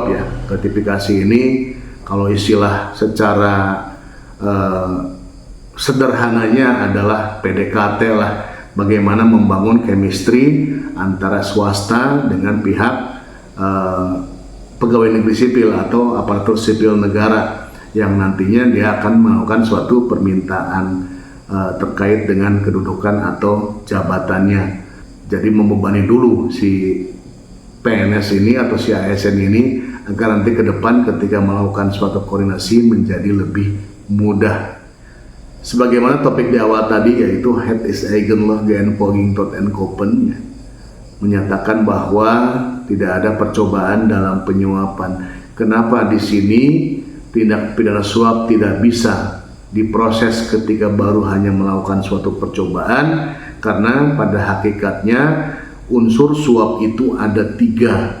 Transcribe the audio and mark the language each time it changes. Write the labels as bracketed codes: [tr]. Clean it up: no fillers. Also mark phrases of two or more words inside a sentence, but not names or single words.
[id] Gratifikasi ini kalau istilah secara sederhananya adalah PDKT bagaimana membangun chemistry antara swasta dengan pihak pegawai negeri sipil atau aparatur sipil negara yang nantinya dia akan melakukan suatu permintaan terkait dengan kedudukan atau jabatannya. Jadi membebani dulu si PNS ini atau si ASN ini agar nanti ke depan ketika melakukan suatu koordinasi menjadi lebih mudah. Sebagaimana topik di awal tadi yaitu [nl] Het is eigenlijk geen poging tot kopen, [id] menyatakan bahwa tidak ada percobaan dalam penyuapan. Kenapa di sini tindak pidana suap tidak bisa diproses ketika baru hanya melakukan suatu percobaan? Karena pada hakikatnya unsur suap itu ada 3.